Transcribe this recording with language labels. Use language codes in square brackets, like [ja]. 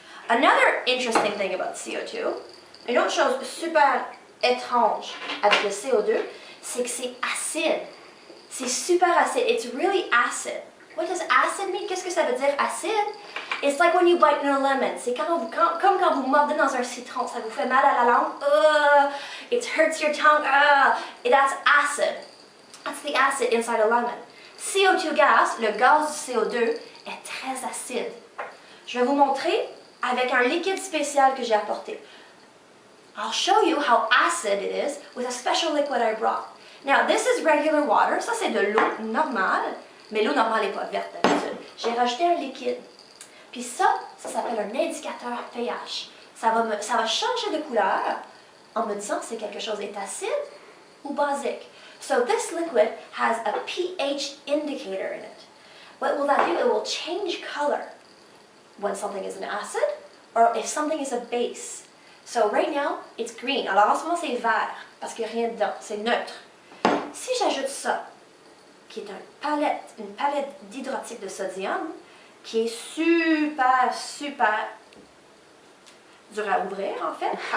[en] Another interesting thing about CO2, [fr] une autre chose super étrange avec le CO2, c'est que c'est acide. C'est super acide. [en] It's really acid. What does acid mean? [fr] Qu'est-ce que ça veut dire acide? [en] It's like when you bite in a lemon. [fr] C'est comme quand vous mordez dans un citron. Ça vous fait mal à la langue. [en] It hurts your tongue. That's acid. That's the acid inside a lemon. CO2 gas, [fr] le gaz du CO2, est très acide. Je vais vous montrer avec un liquide spécial que j'ai apporté. [en] I'll show you how acid it is with a special liquid I brought. Now, this is regular water. [fr] Ça, c'est de l'eau normale, mais l'eau normale n'est pas verte d'habitude. J'ai rajouté un liquide. Puis ça s'appelle un indicateur pH. Ça va changer de couleur en me disant si quelque chose est acide ou basique. [en] So this liquid has a pH indicator in it. What will that do? It will change color when something is an acid or if something is a base. So right now, it's green. [fr] Alors en ce moment, c'est vert parce qu'il n'y a rien dedans, c'est neutre. Si j'ajoute ça, qui est une palette d'hydroxyde de sodium, qui est super, super dur à ouvrir en fait.